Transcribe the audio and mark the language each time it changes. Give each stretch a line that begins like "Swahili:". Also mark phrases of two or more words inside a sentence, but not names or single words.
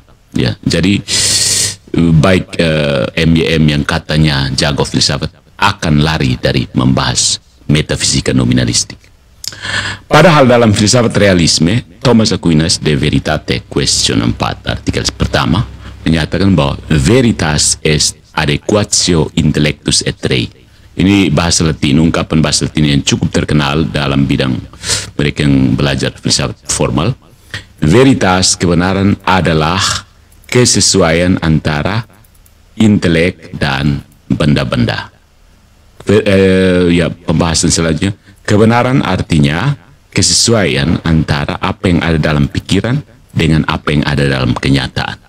Indonesian: Ya, jadi baik MYM yang katanya jago filsafat akan lari dari membahas metafisika nominalistik. Padahal dalam filsafat realisme, Thomas Aquinas De Veritate Question 4 artikel pertama menyatakan bahwa
Latin: veritas est adequatio intellectus et rei.
Indonesian: Ini bahasa Latin, ungkapan bahasa Latin yang cukup terkenal dalam bidang mereka yang belajar filsafat formal. Veritas, kebenaran, adalah kesesuaian antara intelek dan benda-benda. Ya, pembahasan selanjutnya, kebenaran artinya kesesuaian antara apa yang ada dalam pikiran dengan apa yang ada dalam kenyataan.